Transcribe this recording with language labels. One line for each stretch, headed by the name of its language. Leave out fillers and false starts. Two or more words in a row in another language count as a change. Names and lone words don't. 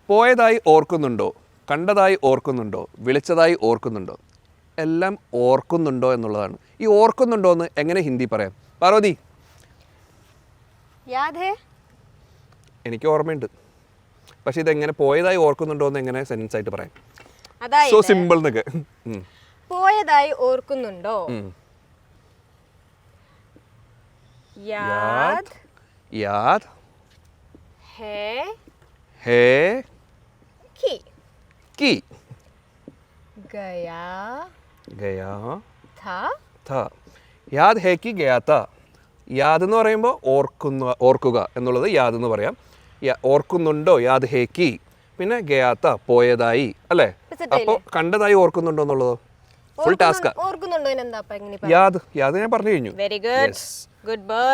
Malayalam: പോയതായി ഓർക്കുന്നുണ്ടോ, കണ്ടതായി ഓർക്കുന്നുണ്ടോ, വിളിച്ചതായി ഓർക്കുന്നുണ്ടോ, എല്ലാം ഓർക്കുന്നുണ്ടോ എന്നുള്ളതാണ്. ഈ ഓർക്കുന്നുണ്ടോ എന്ന് എങ്ങനെ ഹിന്ദി പറയാം? പാർവതി, എനിക്ക് ഓർമ്മയുണ്ട്, പക്ഷെ ഇതെങ്ങനെ പോയതായി ഓർക്കുന്നുണ്ടോ എന്ന് എങ്ങനെ സെൻസ് ആയിട്ട് പറയാം?
English: so simple എന്നൊക്കെ.
Malayalam: പോയതായി ഓർക്കുന്നുണ്ടോ?
Hindi: याद याद है की गया था याद है कि गया था.
Malayalam: യാദ് എന്ന് പറയുമ്പോൾ ഓർക്കുക എന്നുള്ളത് യാദ് എന്ന് പറയാം. ഓർക്കുന്നുണ്ടോ,
Hindi: याद है कि.
Malayalam: പിന്നെ ഗയാത്ത പോയതായി, അല്ലേ? അപ്പോൾ കണ്ടതായി ഓർക്കുന്നുണ്ടോ എന്നുള്ളതോ?
English: full task.
Hindi: याद याद
Malayalam: ഞാൻ പറഞ്ഞു കഴിഞ്ഞു.
English: very good, good boy.